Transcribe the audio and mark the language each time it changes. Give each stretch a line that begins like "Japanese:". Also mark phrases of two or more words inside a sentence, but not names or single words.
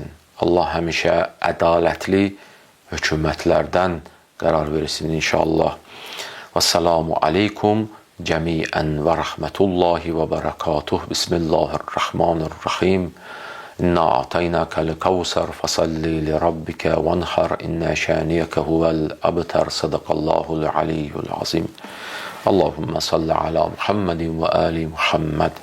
Azerbaijani: Allah həmişə ədalətli hökumətlərdən qərar versin inşallah.
Arabic: والسلام عليكم جميعا ورحمة الله وبركاته. بسم الله الرحمن الرحيم. إنا أعطيناك الكوثر فصل لربك وانحر إن شانئك هو الأبتر. صدق الله العلي العظيم. اللهم صل على محمد وآل محمد.